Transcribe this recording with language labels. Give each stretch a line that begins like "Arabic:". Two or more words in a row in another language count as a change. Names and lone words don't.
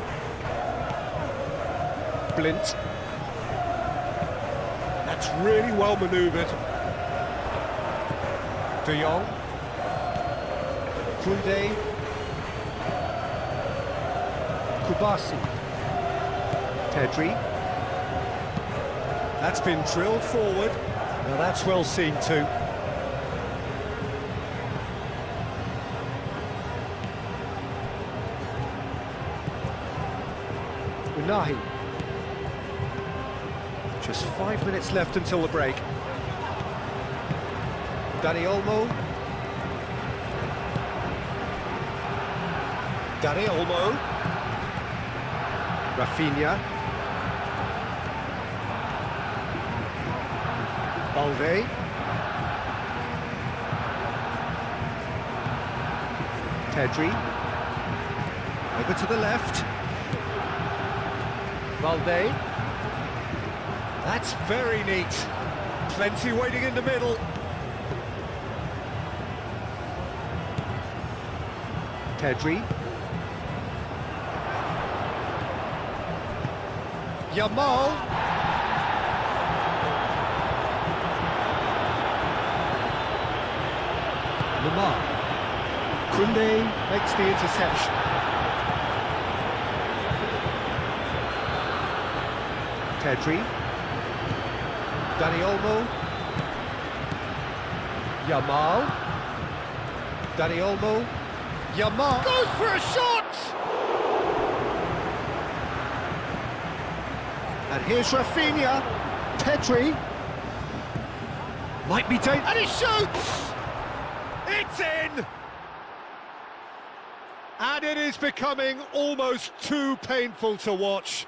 English: Blint. That's really well manoeuvred. De Jong. Koundé. Kubasi. Pedri. That's been drilled forward. Now that's well seen too. Unahi. Just 5 minutes left until the break. Dani Olmo. Dani Olmo. Rafinha. Balde. Pedri. Over to the left. Balde. That's very neat. Plenty waiting in the middle. Pedri. Yamal. Lamar. Koundé makes the interception. Pedri. Dani Olmo. Yamal. Dani Olmo. Yamal goes for a shot! And here's Rafinha. Pedri. Might be dangerous. And he shoots! It's in! And it is becoming almost too painful to watch.